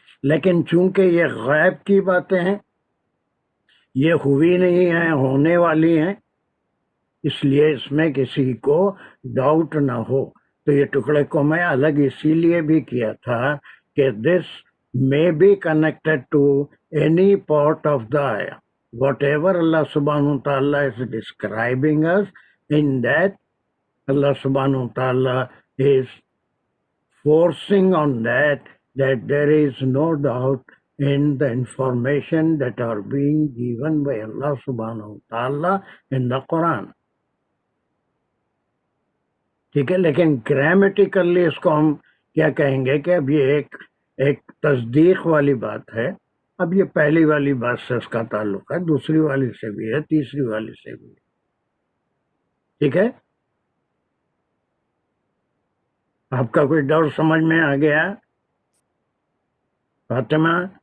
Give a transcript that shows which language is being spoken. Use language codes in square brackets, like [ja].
[ur] لیکن چونکہ یہ غیب کی باتیں ہیں، یہ ہوئی نہیں ہیں، ہونے والی ہیں، اس لیے اس میں کسی کو ڈاؤٹ نہ ہو. تو یہ ٹکڑے کو میں الگ اسی لیے بھی کیا تھا کہ [en] This may be connected to any part of the ayah. Whatever Allah subhanahu wa ta'ala is describing us, in that Allah subhanahu wa ta'ala is forcing on that there is no doubt in the information that are being given by Allah subhanahu wa ta'ala in the Quran. [ur] ٹھیک ہے، لیکن grammatically اس کو ہم کیا کہیں گے کہ اب یہ ایک تصدیق والی بات ہے. اب یہ پہلی والی بات سے اس کا تعلق ہے، دوسری والی سے بھی ہے، تیسری والی سے بھی ہے. ٹھیک ہے، آپ کا کوئی ڈاؤٹ سمجھ میں آ گیا فاطمہ؟